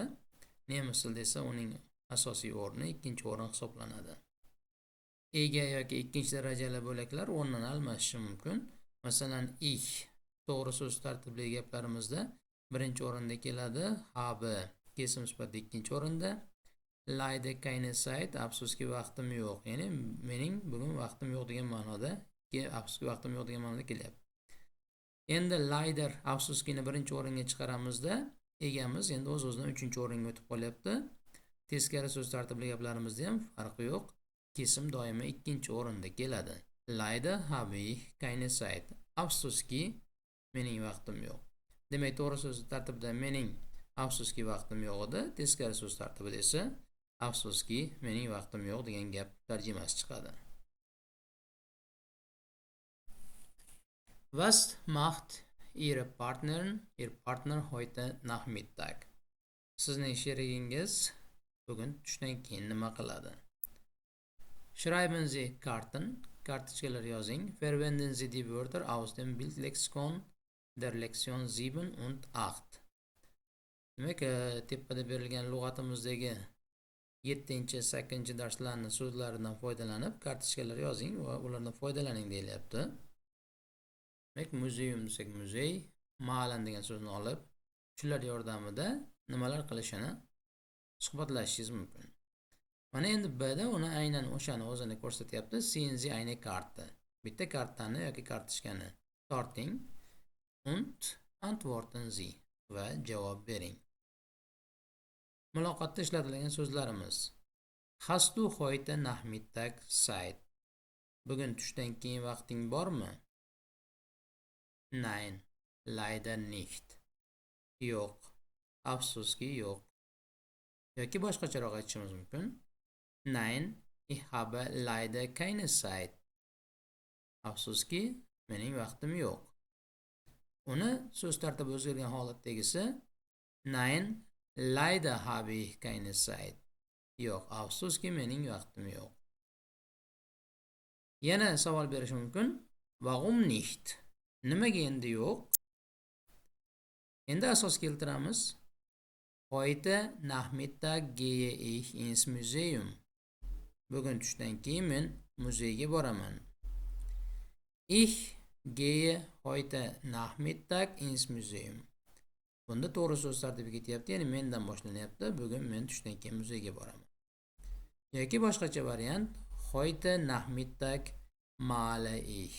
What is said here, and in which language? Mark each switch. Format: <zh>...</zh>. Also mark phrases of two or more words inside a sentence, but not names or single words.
<uz>Nemis tilida esa uning asosiy o'rni ikkinchi o'rin hisoblanadi. Ega yoki ikkinchi darajali bo'laklar o'rnini almashishi mumkin. Masalan, ich to'g'ri so'z tartibli gaplarimizda birinchi o'rinda keladi. Habe kesim sifatida ikkinchi o'rinda.</uz> <de>Leider keine Zeit,</de> <uz>afsuski vaqtim yo'q. Ya'ni mening bugun vaqtim yo'q degan ma'noda, afsuski vaqtim yo'q degan ma'noda kelyapti. Endi leider afsuskini birinchi o'ringa chiqaramizda, egamiz endi o'z-o'zidan uchinchi o'ringa o'tib qolyapti. Teskari so'z tartibli gaplarimizda ham farqi yo'q. Kesim doimo ikkinchi o'rinda keladi.</uz> <de>Leider habe ich keine Zeit.</de> <uz>Afsuski mening vaqtim yo'q. Demak, to'g'ri so'z tartibida mening afsuski vaqtim yo'q edi. Teskari so'z tartibida esa afsuski mening vaqtim yo'q degan gap tarjimasi chiqadi.</uz> <de>Was macht Ihr Partner heute Nachmittag?</de> <uz>Sizning sherigingiz bugun tushdan keyin nima qiladi?</uz> <de>Schreiben Sie Karten,</de> <uz>kartochkalar yozing.</uz> <de>Verwenden Sie die Wörter aus dem Bildlexikon der Lektion 7 und 8.</de> <uz>Demak, tepada berilgan lug'atimizdagi 7-8 darslarning so'zlaridan foydalanib kartochkalar yozing va ulardan foydalaning deyilyapti. Demak, muzeum desak muzey, ma'lan degan so'zni olib, shular yordamida nimalar qilishini suhbatlashishingiz mumkin. Mana endi Bda uni aynan o'shani o'zini ko'rsatyapti.</uz> <de>Sehen Sie eine Karte.</de> <uz>Bitta kartani yoki kartochkani torting</uz> <de>und antworten Sie</de> <uz>va javob bering. Muloqotda ishlatilgan so'zlarimiz.</uz> <de>Hast du heute Nachmittag Zeit?</de> <uz>Bugun tushdan keyin vaqting bormi?</uz> <de>Nein, leider nicht.</de> <uz>Yo'q. Afsuski yo'q. Yoki boshqacharoq aytishimiz mumkin.</uz> <de>Nein, ich habe leider keine Zeit.</de> <uz>Afsuski, mening vaqtim yo'q. Uni so'z tartibi o'zgargan holatdagisi</uz> <de>Nein, leider habe ich keine Zeit.</de> <uz>Yo'q, afsuski mening vaqtim yo'q. Yana savol berish mumkin.</uz> <de>Warum nicht?</de> <uz>Nimaga endi yo'q? Endi asos keltiramiz.</uz> <de>Heute Nachmittag gehe ich ins Museum.</de> <uz>Bugun tushdan keyin men muzeyga boraman.</uz> <de>Ich gehe heute Nachmittag ins Museum.</de> <uz>Bunda to'g'ri so'z tartibi ketyapti, ya'ni mendan boshlanyapti. Bugun men tushdan keyin muzeyga boraman. Yoki boshqacha variant,</uz> <de>heute Nachmittag male ich.</de>